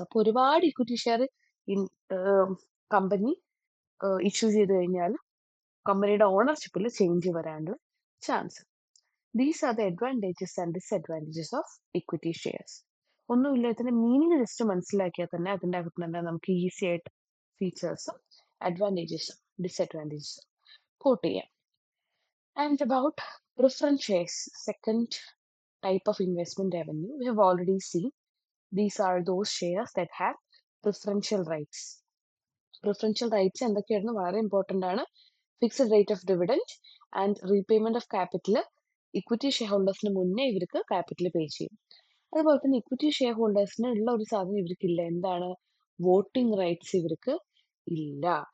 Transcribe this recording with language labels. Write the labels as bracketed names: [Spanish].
[Malayalam] അപ്പൊ ഒരുപാട് equity share company issue ചെയ്ത് കഴിഞ്ഞാൽ കമ്പനിയുടെ ഓണർഷിപ്പിൽ ചേഞ്ച് വരാനുള്ള chance. [English] These are the advantages and disadvantages of equity shares. [Malayalam] ഒന്നുമില്ല, ഇതിന്റെ മീനിങ് ജസ്റ്റ് മനസ്സിലാക്കിയാൽ തന്നെ അതിൻ്റെ അകത്ത് തന്നെ നമുക്ക് ഈസി ആയിട്ട് ഫീച്ചേഴ്സും അഡ്വാൻറ്റേജസും ഡിസ്അഡ്വാൻറ്റേജസും കോട്ട് ചെയ്യാം. [English] And about preference shares, second type of investment revenue, we have already seen these are those shares that have preferential rights. Preferential rights [Malayalam] എന്തൊക്കെയായിരുന്നു, വളരെ ഇമ്പോർട്ടൻ്റ് ആണ്. [English] Fixed rate of dividend and repayment of capital. [Malayalam] Equity share ഹോൾഡേഴ്സിന് മുന്നേ ഇവർക്ക് capital പേ ചെയ്യും. അതുപോലെ തന്നെ equity share ഹോൾഡേഴ്സിന് ഉള്ള ഒരു സാധനം ഇവർക്കില്ല, എന്താണ്, വോട്ടിംഗ് റൈറ്റ്സ് ഇവർക്ക് ഇല്ല.